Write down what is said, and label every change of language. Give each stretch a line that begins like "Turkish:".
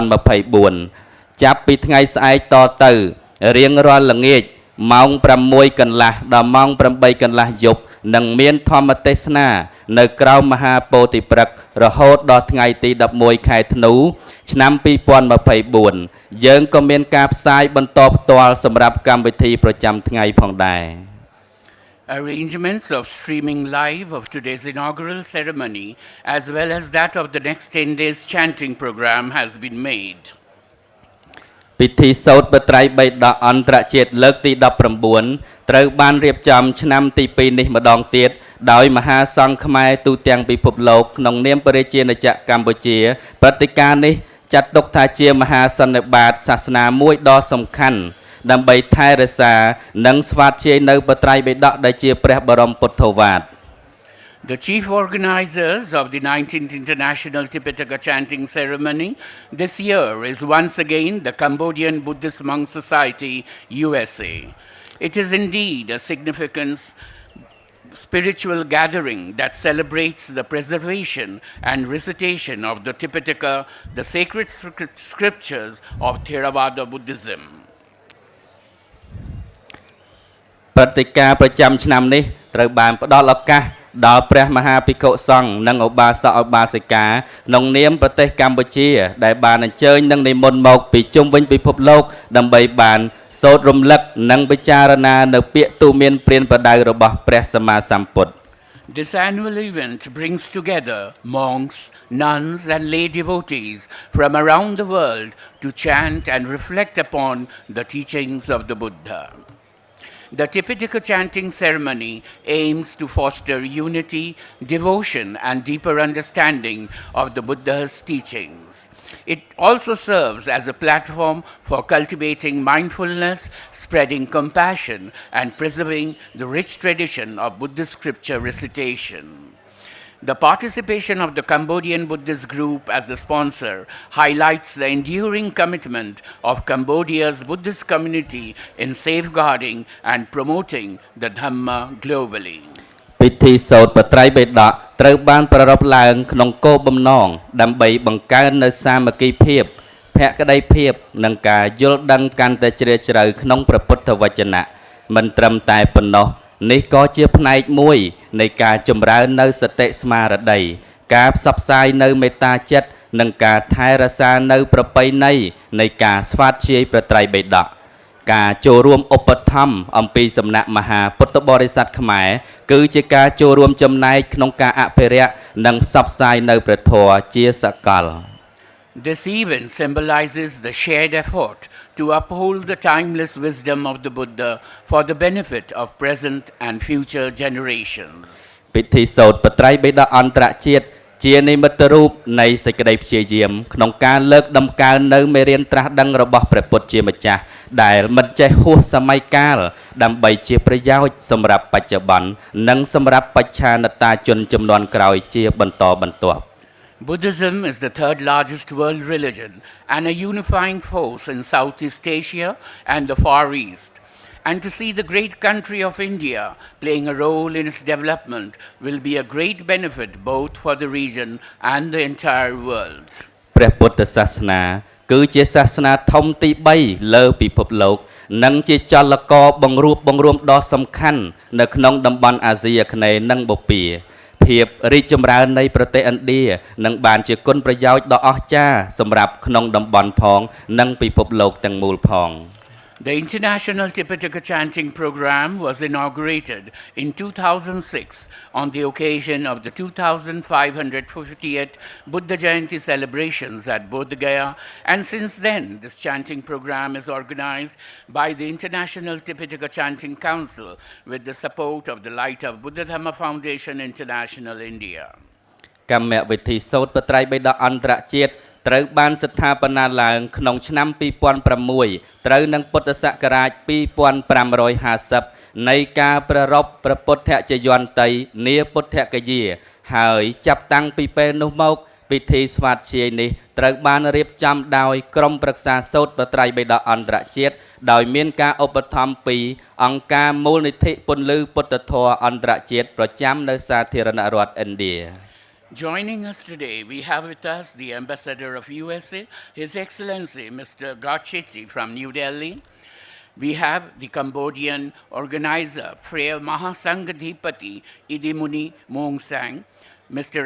Khmer: 2024ចាប់ពីថ្ងៃស្អែកតទៅរៀងរាល់ល្ងាចម៉ោង6កន្លះដល់ម៉ោង8កន្លះយប់នឹងមានធម្មទេសនានៅក្រៅមហាពោធិព្រឹក្សរហូតដល់ថ្ងៃទី11ខែធ្នូឆ្នាំ2024យើងក៏មានការផ្សាយបន្តផ្ទាល់សម្រាប់កម្មវិធីប្រចាំថ្ងៃផងដែរ
English: Arrangements of streaming live of today's inaugural ceremony as well as that of the next 10 days chanting program has been made.
Khmer: ពិធីសូត្រព្រះត្រៃបិដកអន្តរជាតិលើកទី19ត្រូវបានរៀបចំឆ្នាំទី2នេះម្ដងទៀតដោយមហាសង្ឃខ្មែរទូទាំងពិភពលោកក្នុងនាមព្រះរាជាណាចក្រកម្ពុជាព្រឹត្តិការណ៍នេះចាត់ទុកថាជាមហាសន្និបាតសាសនាមួយដ៏សំខាន់ដើម្បីថែរក្សានិងស្វាធ្យាយនៅព្រះត្រៃបិដកដែលជាព្រះបរមពុទ្ធោវាទ
English: The chief organizers of the 19th International Tipitaka Chanting Ceremony this year is once again the Cambodian Buddhist Monk Society, USA. It is indeed a significant spiritual gathering that celebrates the preservation and recitation of the Tipitaka, the sacred scriptures of Theravada Buddhism.
Khmer: ព្រឹត្តិការណ៍ប្រចាំឆ្នាំនេះត្រូវបានផ្ដល់ឱកាសដល់ព្រះមហាភិក្ខុសង្ឃនិងឧបាសកឧបាសិកាក្នុងនាមប្រទេសកម្ពុជាដែលបានអញ្ជើញនិងនិមន្តមកពីជុំវិញពិភពលោកដើម្បីបានសូត្ររំលឹកនិងពិចារណានៅពាក្យទូមានព្រានប្រដៅរបស់ព្រះសម្មាសម្ពុទ្ធ
English: This annual event brings together monks, nuns and lay devotees from around the world to chant and reflect upon the teachings of the Buddha. The Tipitaka chanting ceremony aims to foster unity, devotion, and deeper understanding of the Buddha's teachings. It also serves as a platform for cultivating mindfulness, spreading compassion, and preserving the rich tradition of Buddhist scripture recitation. The participation of the Cambodian Buddhist group as the sponsor highlights the enduring commitment of Cambodia's Buddhist community in safeguarding and promoting the Dhamma globally.
Khmer: ពិធីសូត្រព្រះត្រៃបិដកត្រូវបានប្រារព្ធឡើងក្នុងគោលបំណងដើម្បីបង្កើននូវសាមគ្គីភាពភក្ដីភាពនិងការយល់ដឹងកាន់តែជ្រាលជ្រៅក្នុងព្រះពុទ្ធវចនៈមិនត្រឹមតែប៉ុណ្ណោះនេះក៏ជាផ្នែកមួយនៃការចម្រើននៅសតិស្មារតីការផ្សព្វផ្សាយនៅមេត្តាចិត្តនិងការថែរក្សានៅប្រពៃណីនៃការស្វាធ្យាយព្រះត្រៃបិដក ការចូលរួមឧបត្ថម្ភអំពីសំណាក់មហាពុទ្ធបរិស័ទខ្មែរគឺជាការចូលរួមចំណែកក្នុងការអភិរក្សនិងផ្សព្វផ្សាយនៅព្រះធម៌ជាសកល
English: This event symbolizes the shared effort to uphold the timeless wisdom of the Buddha for the benefit of present and future generations.
Khmer: ពិធីសូត្របត្រៃបិដកអន្តរជាតិជានិមិត្តរូបនៃសេចក្តីព្យាយាមក្នុងការលើកដំកើងនៅមេរៀនត្រាស់ដឹងរបស់ព្រះពុទ្ធជាម្ចាស់ដែលមិនចេះហួសសម័យកាលដើម្បីជាប្រយោជន៍សម្រាប់បច្ចុប្បន្ននិងសម្រាប់បច្ឆានតាជនជំនាន់ក្រោយជាបន្តបន្ទាប់
English: Buddhism is the third largest world religion and a unifying force in Southeast Asia and the Far East. And to see the great country of India playing a role in its development will be a great benefit both for the region and the entire world.
Khmer: ព្រះពុទ្ធសាសនាគឺជាសាសនាធំទី3លើពិភពលោកនិងជាចលករបង្រួបបង្រួមដ៏សំខាន់នៅក្នុងតំបន់អាស៊ីអាគ្នេយ៍និងបូព៌ាភាពរីកចម្រើននៃប្រទេសឥណ្ឌានឹងបានជាគុណប្រយោជន៍ដ៏អស្ចារ្យសម្រាប់ក្នុងតំបន់ផងនិងពិភពលោកទាំងមូលផង
English: The International Tipitaka Chanting Program was inaugurated in 2006 on the occasion of the 2550th Buddha Jayanti celebrations at Bodhgaya, and since then this chanting program is organized by the International Tipitaka Chanting Council with the support of the Light of Buddha Dhamma Foundation International India.
Khmer: កម្មវិធីសូត្របត្រៃបិដកអន្តរជាតិត្រូវបានស្ថាបនាឡើងក្នុងឆ្នាំ2006ត្រូវនឹងពុទ្ធសករាជ2550នៃការប្រារព្ធព្រះពុទ្ធជយន្តីនាពុទ្ធគយាហើយចាប់តាំងពីពេលនោះមកពិធីស្វាធ្យាយនេះត្រូវបានរៀបចំដោយក្រុមប្រឹក្សាសូត្របត្រៃបិដកអន្តរជាតិដោយមានការឧបត្ថម្ភពីអង្គការមូលនិធិពន្លឺពុទ្ធធម៌អន្តរជាតិប្រចាំនៅសាធារណរដ្ឋឥណ្ឌា
English: Joining us today, we have with us the Ambassador of USA, His Excellency Mr. Gachiti from New Delhi. We have the Cambodian organizer, Freya Mahasangadhipati Idimuni Mongsang, Mr.